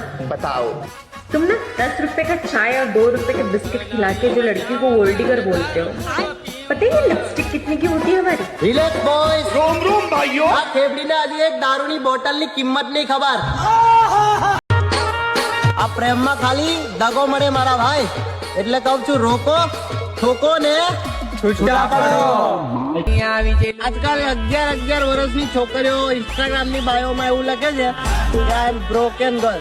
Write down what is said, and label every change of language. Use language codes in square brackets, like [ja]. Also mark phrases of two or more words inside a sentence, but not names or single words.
[hi] बताओ. तुम ना 10 रुपए का चाय और 2 रुपए के बिस्किट खिला के जो लड़की को गोल्ड डिगर बोलते हो, पता है ये लिपस्टिक कितने की होती है हमारी? [en] relax boys. [hi] रोम रोम भाइयों. [gu] આ ખેબડીને હજી એક દારૂની બોટલની કિંમત નહીં ખબર. આ પ્રેમમાં ખાલી દગો મળે મારા ભાઈ. એટલે કહું છું રોકો, ઠોકો ને છૂટા પાડો. આજકાલ 11 વર્ષની છોકરીઓ ઇન્સ્ટાગ્રામ ની બાયોમાં એવું લખે છે કે [en] I am broken girl.